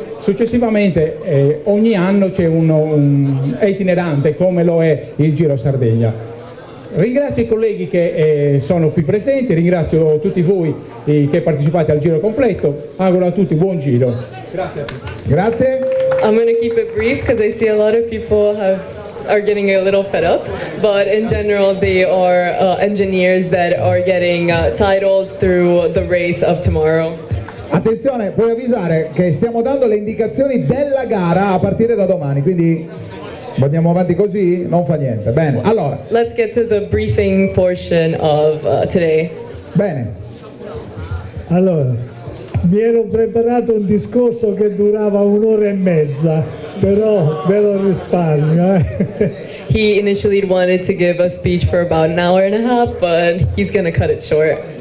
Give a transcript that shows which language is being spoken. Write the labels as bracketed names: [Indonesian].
[Italian] Successivamente ogni anno c'è è itinerante come lo è il Giro Sardegna. Ringrazio i colleghi che sono qui presenti, ringrazio tutti voi che partecipate al giro completo, auguro a tutti buon giro. Grazie a tutti. Grazie. [English] I'm going to keep it brief because I see a lot of people are getting a little fed up, but in general they are engineers that are getting titles through the race of tomorrow. [Italian] Attenzione, puoi avvisare che stiamo dando le indicazioni della gara a partire da domani, quindi andiamo avanti così, non fa niente. Bene, allora. [English] Let's get to the briefing portion of today. [Italian] Bene. Allora, mi ero preparato un discorso che durava 1 ora e mezza, però ve lo risparmio. [English] He initially wanted to give a speech for about an hour and a half, but he's going to cut it short.